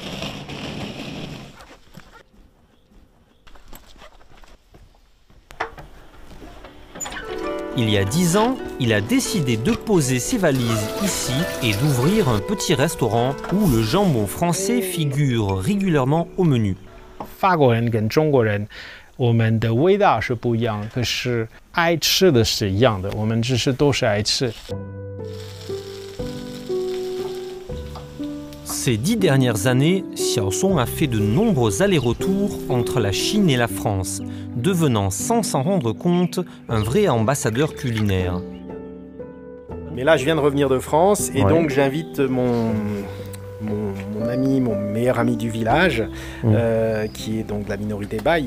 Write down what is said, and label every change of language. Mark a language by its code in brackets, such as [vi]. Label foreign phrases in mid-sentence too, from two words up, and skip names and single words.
[fr] Il y a 10 ans, il a décidé de poser ses valises ici et d'ouvrir un petit restaurant où le jambon français figure régulièrement au menu. [zh] 法国人跟中国人，我们的味道是不一样，可是爱吃的是一样的，我们只是都是爱吃。 [fr] Ces 10 dernières années, Xiaosong a fait de nombreux allers-retours entre la Chine et la France, devenant sans s'en rendre compte un vrai ambassadeur culinaire. Mais là, je viens de revenir de France et donc j'invite mon ami, mon meilleur ami du village, qui est donc de la minorité Baï.